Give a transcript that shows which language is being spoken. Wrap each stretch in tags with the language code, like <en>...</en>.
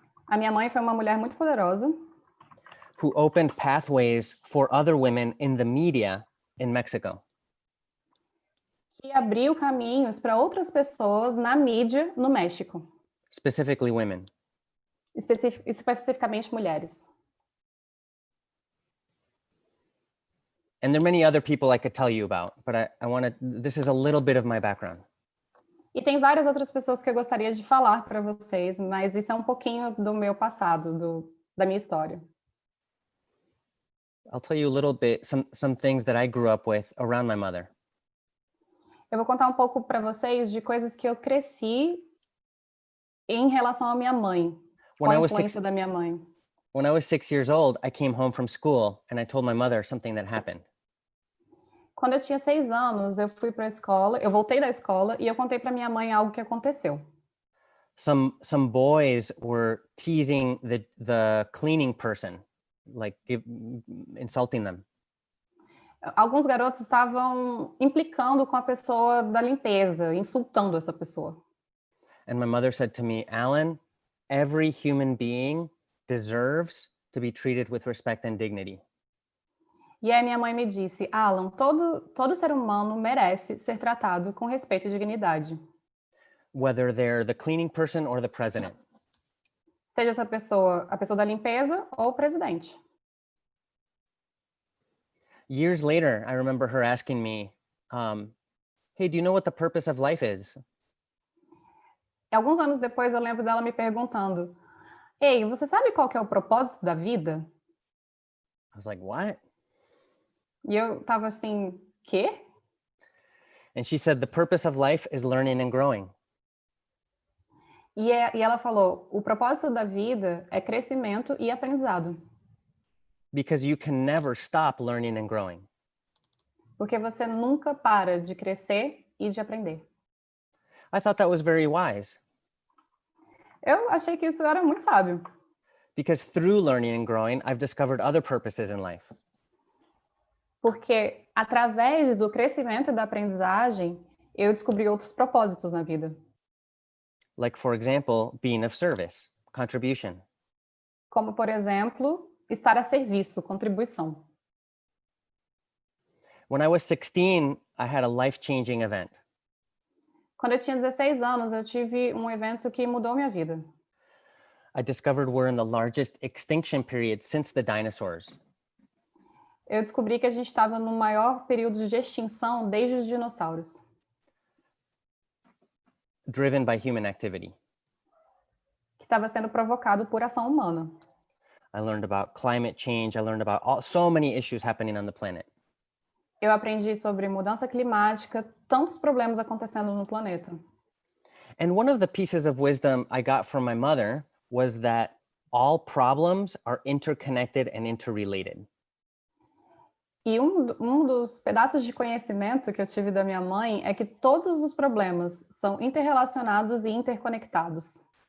<pt>A minha mãe foi uma mulher muito poderosa,</pt> <en>who opened pathways for other women in the media in Mexico.</en> <pt>que abriu caminhos para outras pessoas na mídia no México,</pt> <en>Specifically women.</en> <pt>especificamente mulheres.</pt> <en>And there are many other people I could tell you about, but this is a little bit of my background.</en> <pt>E tem várias outras pessoas que eu gostaria de falar para vocês, mas isso é um pouquinho do meu passado, da minha história.</pt> <en>I'll tell you a little bit, some things that I grew up with around my mother.</en> <pt>Eu vou contar um pouco para vocês de coisas que eu cresci em relação à minha mãe, com a influência da minha mãe.</pt> <en>When I was 6 years old, I came home from school and I told my mother something that happened.</en> <pt>Quando eu tinha 6 anos, eu fui para a escola, eu voltei da escola e eu contei para minha mãe algo que aconteceu.</pt> <en>Some boys were teasing the cleaning person, like insulting them.</en> <pt>Alguns garotos estavam implicando com a pessoa da limpeza, insultando essa pessoa.</pt> <en>And my mother said to me, Alan, every human being deserves to be treated with respect and dignity.</en> <pt>E aí minha mãe me disse, Alan, todo ser humano merece ser tratado com respeito e dignidade.</pt> <en>Whether they're the cleaning person or the president.</en> <pt>Seja essa pessoa a pessoa da limpeza ou o presidente.</pt> <en>Years later, I remember her asking me, hey, do you know what the purpose of life is?</en> <pt>E alguns anos depois eu lembro dela me perguntando, ei, você sabe qual que é o propósito da vida?</pt> <en>I was like, what?</en> <pt>E eu tava assim, quê?</pt> <en>And she said, the purpose of life is learning and growing.</en> <pt>E ela falou, o propósito da vida é crescimento e aprendizado.</pt> <en>Because you can never stop learning and growing.</en> <pt>Porque você nunca para de crescer e de aprender.</pt> <en>I thought that was very wise.</en> <pt>Eu achei que isso era muito sábio.</pt> <en>Because through learning and growing, I've discovered other purposes in life.</en> <pt>Porque através do crescimento e da aprendizagem, eu descobri outros propósitos na vida.</pt> <en>Like, for example, being of service, contribution.</en> <pt>Como, por exemplo, estar a serviço, contribuição.</pt> <en>When I was 16, I had a life-changing event.</en> <pt>Quando eu tinha 16 anos, eu tive um evento que mudou minha vida.</pt> <en>I discovered we're in the largest extinction period since the dinosaurs.</en> <pt>Eu descobri que a gente estava no maior período de extinção desde os dinossauros.</pt> <en>Driven by human activity.</en> <pt>Que estava sendo provocado por ação humana.</pt> <en>I learned about climate change. I learned about so many issues happening on the planet.</en> <pt>Eu aprendi sobre mudança climática, tantos problemas acontecendo no planeta.</pt> <en>And one of the pieces of wisdom I got from my mother was that all problems are interconnected and interrelated.</en> <pt>E um dos pedaços de conhecimento que eu tive da minha mãe é que todos os problemas são interrelacionados e interconectados.</pt>